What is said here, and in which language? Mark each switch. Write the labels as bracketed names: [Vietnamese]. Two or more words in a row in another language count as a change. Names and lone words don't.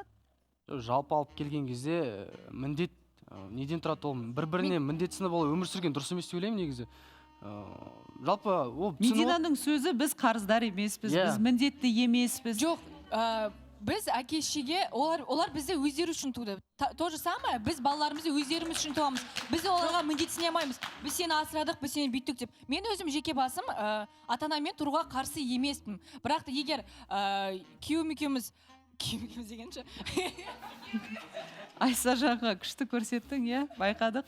[Kazakh] Жалпы алып келген кезде міндет неден тұрады, ол бір-біріне міндетсіні болып өмір сүрген дұрыс емес деп ойлаймын негізі. Жалпы ол Мединаның сөзі біз қарыздар емеспіз, біз міндетті емеспіз. Жоқ, біз әке-шешеге, олар бізді өздері үшін туды. [Russian] То же самое, [Kazakh] біз балаларымызды өздеріміз үшін туамыз. Біз оларға міндетсіне алмаймыз. Біз сені асырадық, біз сені бүйттік деп. Мен өзім жеке басым ата-анамен тұруға қарсы емеспін. Бірақ егер күйеуім екеуміз дегенше. Айса жаға күшті көрсеттің, иә, байқадық.